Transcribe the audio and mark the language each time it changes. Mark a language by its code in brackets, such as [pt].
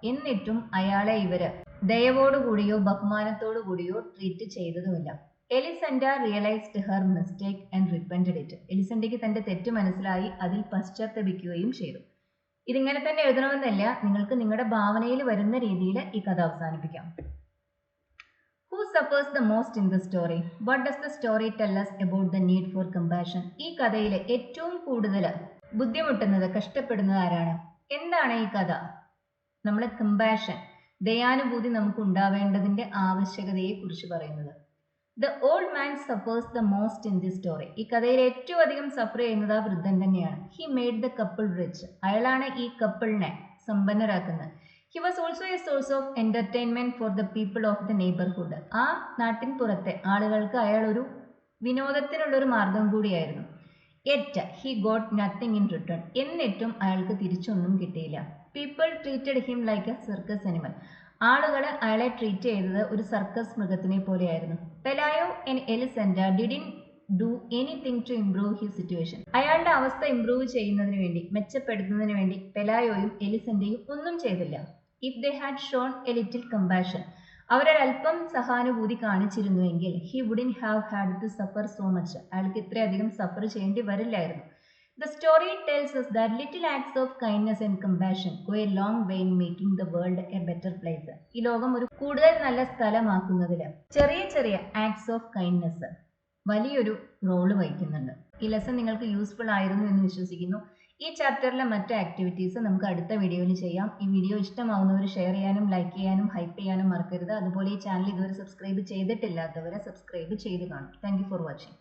[ml] എന്നിട്ടും അയാളെ ഇവര് ദയവോടുകൂടിയോ ബഹുമാനത്തോടു കൂടിയോ treat ചെയ്തതുമില്ല. [en] Elisenda realised her mistake and repented it. [ml] എലിസെൻഡയ്ക്ക് തന്റെ തെറ്റ് മനസ്സിലായി, അതിൽ പശ്ചാത്തപിക്കുകയും ചെയ്തു. ഇതിങ്ങനെ തന്നെ എഴുതണമെന്നല്ല, നിങ്ങൾക്ക് നിങ്ങളുടെ ഭാവനയിൽ വരുന്ന രീതിയിൽ ഈ കഥ അവസാനിപ്പിക്കാം. [en] Who suffers the most in the story? What does the story tell us about the need for compassion? [ml] ഈ കഥയിലെ ഏറ്റവും കൂടുതൽ ബുദ്ധിമുട്ടുന്നത്, കഷ്ടപ്പെടുന്നത് ആരാണ്? എന്താണ് ഈ കഥ നമ്മളെ കമ്പാഷൻ, ദയാനുഭൂതി നമുക്ക് ഉണ്ടാവേണ്ടതിന്റെ ആവശ്യകതയെ കുറിച്ച് പറയുന്നത്? [en] The old man suffers the most in this story. [ml] ഈ കഥയിൽ ഏറ്റവും അധികം സഫർ ചെയ്യുന്നത് ആ വൃദ്ധൻ തന്നെയാണ്. [en] He made the couple rich. [ml] അയാളാണ് ഈ കപ്പിളിനെ സമ്പന്നരാക്കുന്നത്. [en] He was also a source of entertainment for the people of the neighborhood. [ml] ആ നാട്ടിൻ പുറത്തെ ആളുകൾക്ക് അയാൾ ഒരു വിനോദത്തിനുള്ളൊരു മാർഗം കൂടിയായിരുന്നു. [en] Yet he got nothing in return. [ml] എന്നിട്ടും അയാൾക്ക് തിരിച്ചൊന്നും കിട്ടിയില്ല. [en] People treated him like a circus animal. [ml] ആളുകൾ അയാളെ ട്രീറ്റ് ചെയ്തത് ഒരു സർക്കസ് മൃഗത്തിനെ പോലെയായിരുന്നു. [en] Pelayo and Elisenda didn't do anything to improve his situation. [ml] അയാളുടെ അവസ്ഥ ഇംപ്രൂവ് ചെയ്യുന്നതിന് വേണ്ടി, മെച്ചപ്പെടുത്തുന്നതിന് വേണ്ടി പെലായോയും എലിസെൻഡയും ഒന്നും ചെയ്തില്ല. [en] if they had shown a little compassion, [ml] അവരൊരൽപ്പം സഹാനുഭൂതി കാണിച്ചിരുന്നുവെങ്കിൽ [en] he wouldn't have had to suffer so much, [ml] അയാൾക്ക് ഇത്രയധികം സഫർ ചെയ്യേണ്ടി വരില്ലായിരുന്നു. [en] The story tells us that little acts of kindness and compassion go a long way in making the world a better place. [ml] ഈ ലോകം ഒരു കൂടുതൽ നല്ല സ്ഥലമാക്കുന്നതിൽ ചെറിയ ചെറിയ ആക്ട്സ് ഓഫ് കൈൻഡ്നെസ് വലിയൊരു റോള് വഹിക്കുന്നുണ്ട്. ഈ ലെസൺ നിങ്ങൾക്ക് യൂസ്ഫുൾ ആയിരുന്നു എന്ന് വിശ്വസിക്കുന്നു. ഈ ചാപ്റ്ററിലെ മറ്റ് ആക്ടിവിറ്റീസ് നമുക്ക് അടുത്ത വീഡിയോയിൽ ചെയ്യാം. ഈ വീഡിയോ ഇഷ്ടമാവുന്നവർ ഷെയർ ചെയ്യാനും ലൈക്ക് ചെയ്യാനും ഹൈപ്പ് ചെയ്യാനും മറക്കരുത്. അതുപോലെ ഈ ചാനൽ ഇതുവരെ സബ്സ്ക്രൈബ് ചെയ്തിട്ടില്ലാത്തവരെ സബ്സ്ക്രൈബ് ചെയ്ത് കാണും. [en] Thank you for watching.